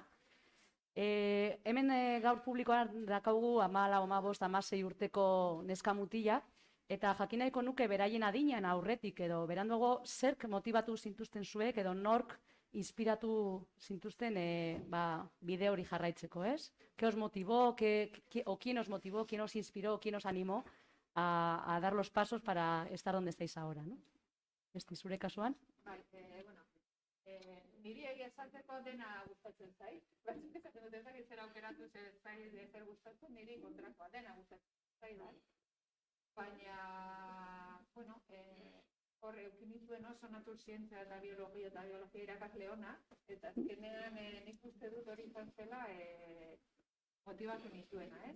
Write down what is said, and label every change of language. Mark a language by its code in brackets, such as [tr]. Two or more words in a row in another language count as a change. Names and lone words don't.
[eu] Hemen gaur publikoan dakaugu 14, 15, 16 urteko neska mutila, eta jakin nahiko nuke beraien adinean aurretik edo beranduago zerk motibatu zintuzten zuek edo nork inspiratu zintuzten bide hori jarraitzeko, ez? [es] ¿Qué os motivó, quién os motivó, quién os inspiró, quién os animó a dar los pasos para estar donde estáis ahora, ¿no? [eu] Zure kasuan? Niri egia esateko dena gustatzen zait. Batzuk esaten dut ezak zer aukeratu zer gustatzen, niri kontrakoa dena gustatzen zait. Baina, hor eukin nituen oso naturzientzia eta biologia irakasle ona, eta azkenean nik uste dut hori izan zela motivatu nituena, ez?